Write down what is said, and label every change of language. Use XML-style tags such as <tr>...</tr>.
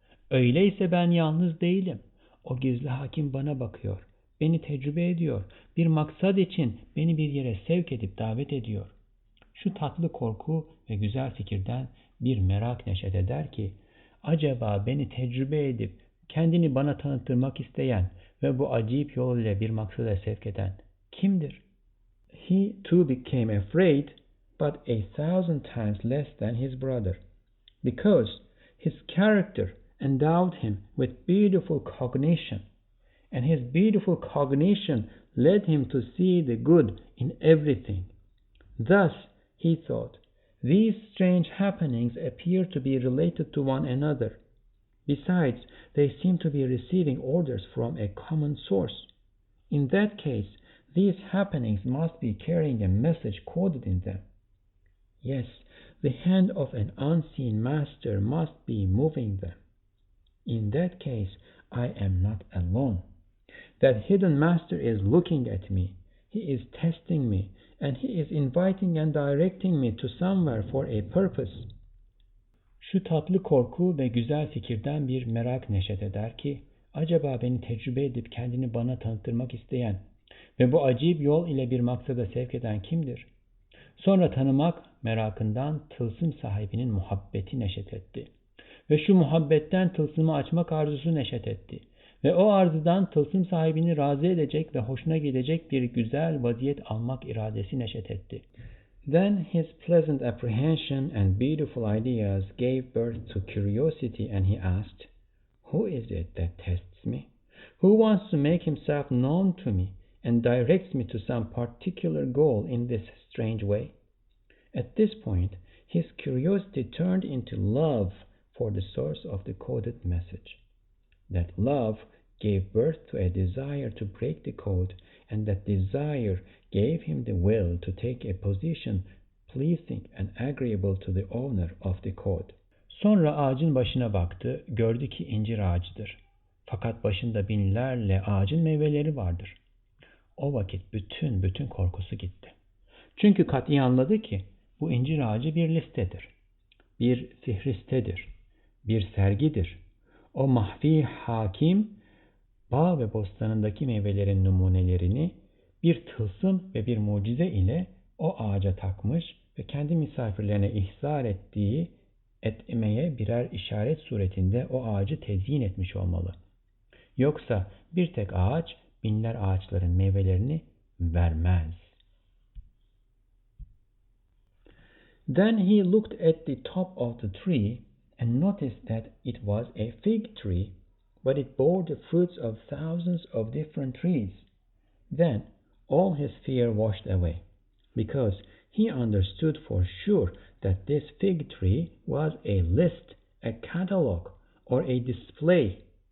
<tr>Öyleyse ben yalnız değilim. O gizli hakim bana bakıyor, beni tecrübe ediyor, bir maksat için beni bir yere sevk edip davet ediyor. Şu tatlı korku ve güzel fikirden bir merak neşet eder ki, acaba beni tecrübe edip kendini bana tanıtırmak isteyen ve bu acayip yol ile bir maksada sevk eden kimdir?</tr> <en>He too became afraid, but 1,000 times less than his brother, because his character endowed him with beautiful cognition, and his beautiful cognition led him to see the good in everything. Thus, he thought, these strange happenings appear to be related to one another. Besides, they seem to be receiving orders from a common source. In that case, these happenings must be carrying a message coded in them. Yes, the hand of an unseen master must be moving them. In that case, I am not alone. That hidden master is looking at me. He is testing me, and he is inviting and directing me to somewhere for a purpose.</en> <tr>Şu tatlı korku ve güzel fikirden bir merak neşet eder ki, acaba beni tecrübe edip kendini bana tanıtırmak isteyen ve bu acayip yol ile bir maksada sevk eden kimdir? Sonra tanımak merakından tılsım sahibinin muhabbeti neşet etti. Ve şu muhabbetten tılsımı açmak arzusu neşet etti. Ve o arzudan tılsım sahibini razı edecek ve hoşuna gidecek bir güzel vaziyet almak iradesi neşet etti.</tr> <en>Then his pleasant apprehension and beautiful ideas gave birth to curiosity, and he asked, "Who is it that tests me? Who wants to make himself known to me and directs me to some particular goal in this strange way?" At this point, his curiosity turned into love for the source of the coded message. That love gave birth to a desire to break the code, and that desire gave him the will to take a position pleasing and agreeable to the owner of the code.</en> <tr>Sonra ağacın başına baktı, gördü ki incir ağacıdır. Fakat başında binlerle ağacın meyveleri vardır. O vakit bütün korkusu gitti. Çünkü kat'i anladı ki bu incir ağacı bir listedir, bir fihristedir, bir sergidir. O mahfi hakim bağ ve bostanındaki meyvelerin numunelerini bir tılsım ve bir mucize ile o ağaca takmış ve kendi misafirlerine ihzar etmeye birer işaret suretinde o ağacı tezyin etmiş olmalı. Yoksa bir tek ağaç binler ağaçların meyvelerini vermez.</tr> <en>Then he looked at the top of the tree and noticed that it was a fig tree, but it bore the fruits of thousands of different trees. Then all his fear washed away, because he understood for sure that this fig tree was a list, a catalogue, or a display.</en>